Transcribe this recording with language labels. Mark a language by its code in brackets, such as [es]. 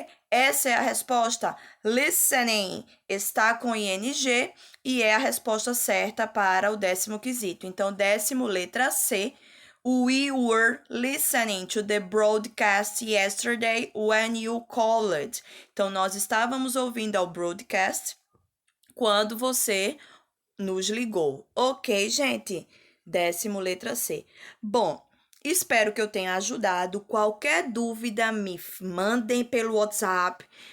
[pt] Essa é a resposta. Listening está com ing e é a resposta certa para o 10º quesito. Então, 10º, letra C. [en] We were listening to the broadcast yesterday when you called. [pt] Então, nós estávamos ouvindo ao broadcast quando você nos ligou. Ok, gente? 10º, letra C. Bom, espero que eu tenha ajudado. Qualquer dúvida, me mandem pelo WhatsApp.